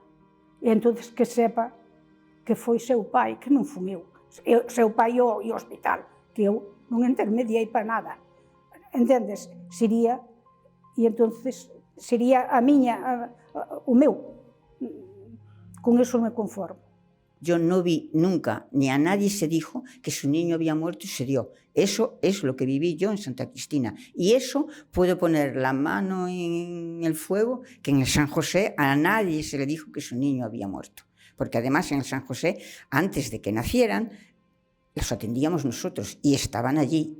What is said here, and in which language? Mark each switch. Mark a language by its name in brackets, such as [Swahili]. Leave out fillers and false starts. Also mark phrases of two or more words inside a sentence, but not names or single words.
[Galician] E entón que sepa que foi seu pai, que non fui eu. Seu pai e o hospital, que eu non intermediei para nada. Entendes? Sería, e entonces sería a miña, o meu. [Spanish] Con eso me conformo. Yo no vi nunca, ni a nadie se dijo que su niño había muerto y se dio. Eso es lo que viví yo en Santa Cristina. Y eso puedo poner la mano en el fuego, que en el San José a nadie se le dijo que su niño había muerto. Porque además en el San José, antes de que nacieran, los atendíamos nosotros y estaban allí.